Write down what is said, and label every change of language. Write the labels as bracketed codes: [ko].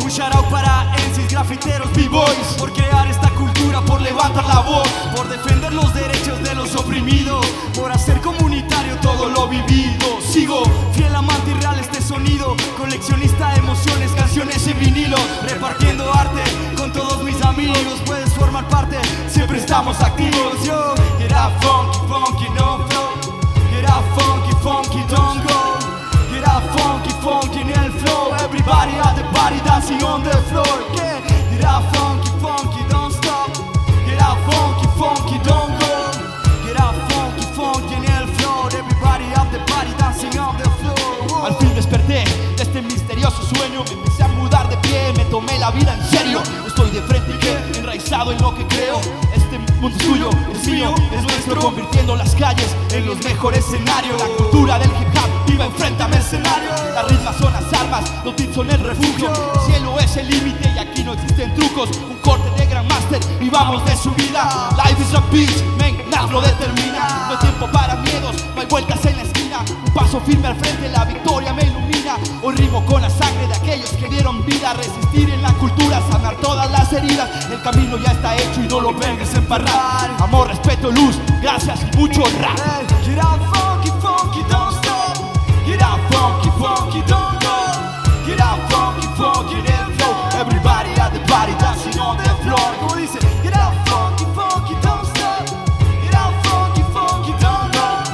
[es] Un shout out para MCs, grafiteros, b-boys, por crear esta cultura, por levantar la voz, por defender los derechos de los oprimidos, por hacer comunitario todo lo vivido. Sigo fiel amante y real este sonido, coleccionista de emociones, canciones en vinilo, repartiendo arte con todos mis amigos. Puedes formar parte, siempre estamos activos. [en] Yo, get out funky, funky, no flow. Get out funky, funky, don't go. Get out funky, funky in el flow. Everybody at the party dancing on the floor. Yeah. Get out funky, funky, don't stop. Get out funky, funky, don't go. Get out funky, funky in el floor. Everybody at the party dancing on the floor. Whoa. [es] Al fin desperté de este misterioso sueño. Me empecé a mudar de pie, me tomé la vida en serio. Estoy de frente y que enraizado en lo que creo. Este mundo es tuyo, es mío, es nuestro, convirtiendo las calles en los mejores escenarios. La cultura del hip hop viva enfrente a mercenarios. Las ritmas son las armas, los beats son el refugio. El cielo es el límite y aquí no existen trucos. Un corte de Grandmaster y vamos de subida. [en] Life is a beach, man, [es] nada lo determina. No hay tiempo para miedos, no hay vueltas en la esquina. Un paso firme al frente, la victoria me ilumina. Hoy rimo con la sangre de aquellos que dieron vida. Resistir en la cultura, sanar todas las heridas. El camino ya está hecho y no lo vengas a embarrar. Amor, respeto, luz, gracias y mucho rap. [en] Get out funky, funky, don't stop. Get out funky, funky, don't go. Get out funky, funky in el flow. Everybody at the party dancing on the floor. [es] Como dice, [en] get out funky, funky, don't stop. Get out funky, funky, don't go.